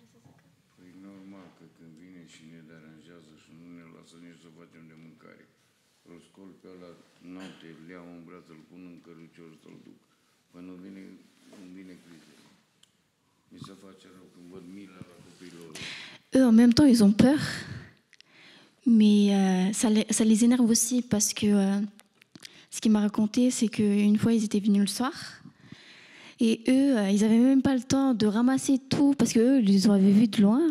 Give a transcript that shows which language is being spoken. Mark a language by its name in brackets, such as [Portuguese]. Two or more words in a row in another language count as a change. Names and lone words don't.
[Romanian] E normal că când vine și ne deranjează și nu ne lasă nici să facem de mâncare. îl scol pe ăla noapte, îl iau în braț, îl pun în cărucior să-l duc. Până îmi vine criză. Mi se face rău când văd mila la copilul. [French] Eux, en même temps, ils ont peur, mais ça les énerve aussi parce que ce qu'il m'a raconté, c'est qu'une fois, ils étaient venus le soir et eux, ils n'avaient même pas le temps de ramasser tout parce qu'eux, ils les avaient vus de loin.